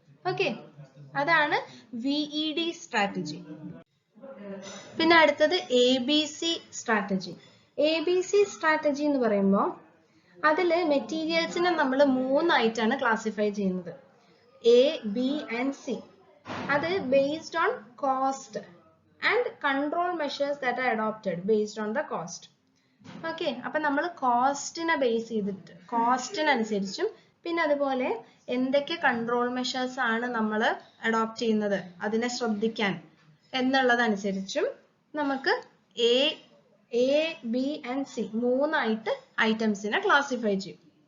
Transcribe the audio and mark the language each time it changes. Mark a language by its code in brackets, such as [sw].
[ml] Okay, അതാണ് VED strategy. പിന്നെ അടുത്തത് ABC സ്ട്രാറ്റജി. ABC സ്ട്രാറ്റജി എന്ന് പറയുമ്പോൾ അതിൽ മെറ്റീരിയൽസിനെ നമ്മൾ 3 ആയിട്ടാണ് ക്ലാസിഫൈ ചെയ്യുന്നത്, A, B and C. [en] അത് based on cost and control measures that are adopted based on the cost. [ml] Okay, അപ്പൊ നമ്മൾ കോസ്റ്റിനെ ബേസ് ചെയ്തിട്ട് കോസ്റ്റിനനുസരിച്ചും പിന്നെ അതുപോലെ എന്തൊക്കെ കൺട്രോൾ മെഷേഴ്സ് ആണ് നമ്മൾ അഡോപ്റ്റ് ചെയ്യുന്നത് അതിനെ ശ്രദ്ധിക്കാൻ എന്നുള്ളതനുസരിച്ചും നമുക്ക് A, B and C 3 ആയിട്ട് ഐറ്റംസിനെ ക്ലാസിഫൈ ചെയ്യും.